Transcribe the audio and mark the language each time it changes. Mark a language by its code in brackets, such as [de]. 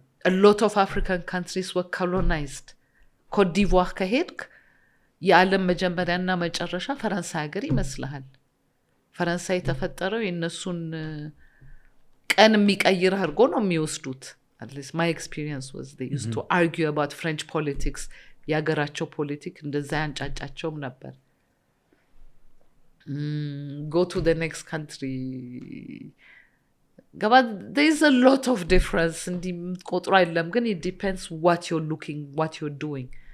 [en] A lot of African countries were colonized. [am] Côte d'Ivoire ከሄድክ የዓለም መጀመሪያና መጨረሻ ፈረንሳይ ሀገር ይመስልሃል። ፈረንሳይ የተፈጠረው የነሱን ቀን የሚቀይር አድርጎ ነው የሚወስዱት። [en] at least my experience was they used to argue about French politics. [am] የሀገራቸው ፖለቲክ እንደዛ ያንጫጫቸውም ነበር። [en] go to the next country there is a lot of difference [am] እንዲህ ቆጥሮ አይደለም ግን [en] it depends what you're looking, what you're doing.